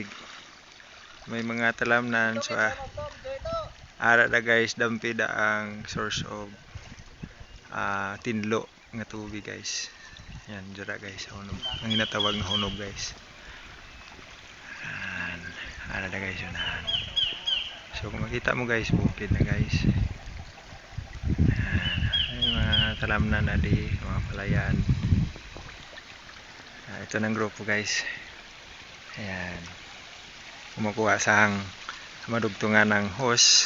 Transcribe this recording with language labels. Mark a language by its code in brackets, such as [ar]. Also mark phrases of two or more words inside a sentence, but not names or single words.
[hil] May mga talamnan so ara da guys dampida ang [en] source of [hil] tinlo nga tubig guys. Yan, dira guys, hunog. Ang ginatawag nga hunog guys. Yan, ara da guys yun. So kung makita mo guys, bukid na guys. Mga talamnan na di, mga palayan. [tl] Ito ng grupo guys. Ayan. Kumukuha sa madugtungan ng hose.